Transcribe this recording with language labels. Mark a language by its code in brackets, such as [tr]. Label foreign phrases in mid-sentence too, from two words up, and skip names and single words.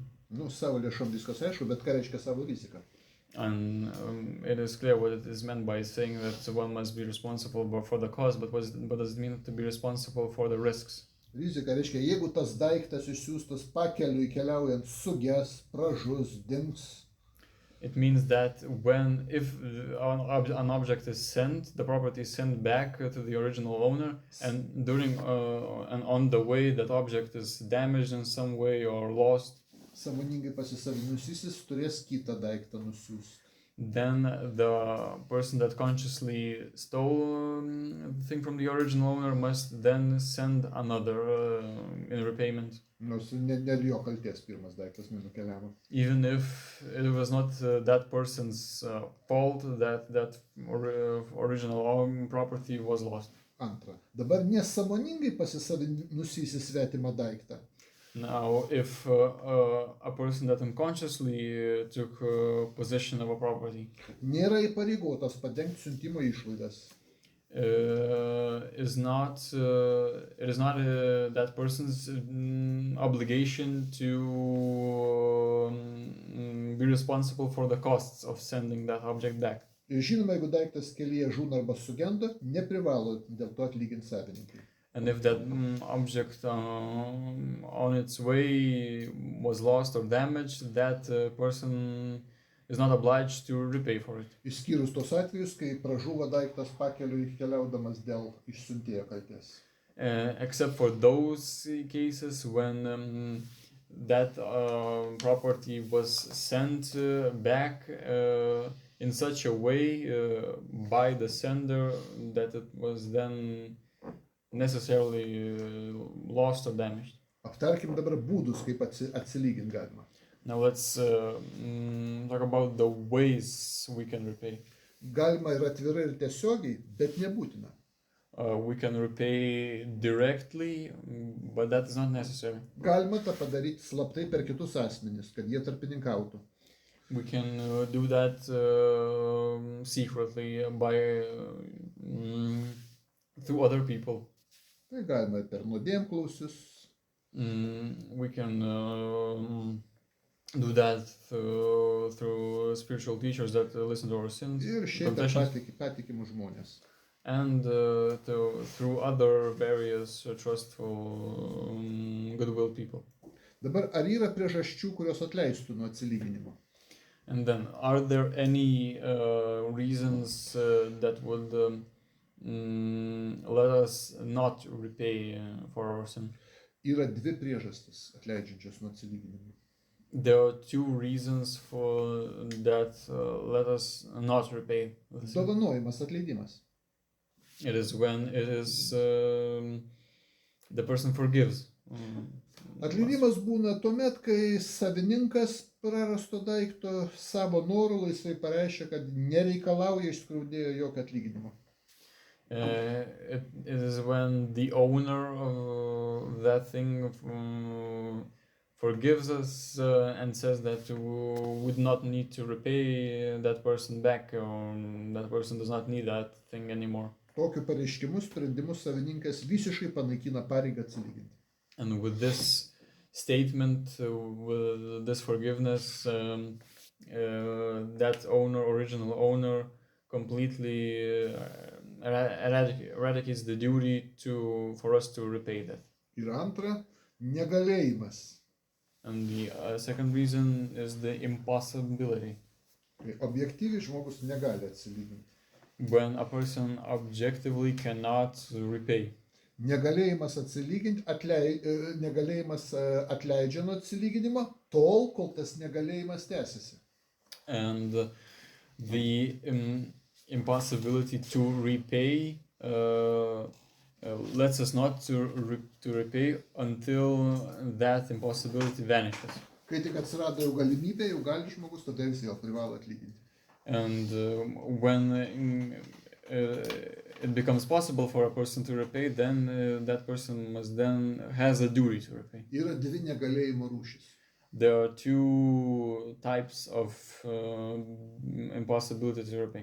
[lt] Nu, savo lėšom viskas aišku, bet ką reiškia savo rizika? [en] And it is clear what it is meant by saying that one must be responsible for the cost, but what does it mean to be responsible for the risks? [lt] Rizika reiškia, jeigu tas daiktas išsiųstas pakeliui keliaujant suges, pražus, dings. [en] It means that if an object is sent, the property is sent back to the original owner, and and on the way that object is damaged in some way or lost, [lt] Sąmoningai pasisavinusysis turės kitą daiktą nusiųsti. [en] then the person that consciously stole the thing from the original owner must then send another in repayment. [lt] Nors ne jo kaltės pirmas daiktas nenukeliavo. [en] Even if it was not that person's fault that original property was lost. [lt] Antra. Dabar nesąmoningai pasisavinusysis svetimą daiktą. [en] Now, if a person that unconsciously took possession of a property [lt] Nėra įpareigotas padengti siuntimo išlaidas. [en] it is not that person's obligation to be responsible for the costs of sending that object back. [lt] Ir žinoma, jeigu daiktas kelyje žūna arba sugenda, neprivalo dėl to atlyginti savininkai. [en] And if that object on its way was lost or damaged, that person is not obliged to repay for it. [lt] Išskyrus tos atvejus, kai pražuvo daiktas pakeliui keliaudamas dėl išsiuntėjo kaltės. [en] Except for those cases when that property was sent back in such a way by the sender that it was then necessarily lost or damaged. [lt] Aptarkim dabar būdus, kaip atsilyginti galima. [en] Now let's talk about the ways we can repay. [lt] Galima ir atvirai ir tiesiogiai, bet nebūtina. [en] We can repay directly, but that is not necessary. [lt] Galima tą padaryti slaptai per kitus asmenis, kad jie tarpininkautų. [en] We can do that secretly by through other people. [lt] Tai galima per nuodėmklausius. [en] We can do that through spiritual teachers that listen to our sins, [lt] Ir šiaip per patikimus žmonės. [en] and through other various trustful, goodwill people. [lt] Dabar, ar yra priežasčių, kurios atleistų nuo atsilyginimo? [en] And then, are there any reasons that would let us not repay for our sin? [lt] Yra dvi priežastis atleidžiančios nuo atsilyginimo. [en] There are two reasons for that let us not repay the sin. [lt] Dovanojimas, atleidimas. [en] It is when it is the person forgives. [lt] Atleidimas būna tuomet, kai savininkas prarasto daikto savo norų laisvai pareiškia, kad nereikalauja iš skriaudėjo jokio atlyginimo. [en] It is when the owner of that thing forgives us and says that we would not need to repay that person back, or that person does not need that thing anymore. [lt] Tokiu pareiškimu sprendimus savininkas visiškai panaikina pareigą atsilyginti. [en] And with this statement, with this forgiveness, that original owner, completely eradicates the duty for us to repay that. [lt] Ir antra, negalėjimas. [en] And the second reason is the impossibility. [lt] Objektyviai žmogus negali atsilyginti. [en] When a person objectively cannot repay. [lt] Negalėjimas atleidžia nuo atsilyginimo tol, kol tas negalėjimas tęsiasi. [en] And the impossibility to repay lets us not to repay until that impossibility vanishes. [lt] Kai tik atsirado jau galimybė, jau gali žmogus, tada jis vėl privalo atlyginti. [en] And when it becomes possible for a person to repay, then that person has a duty to repay. [lt] Yra dvi negalėjimo rūšis. [en] There are two types of impossibility to repay.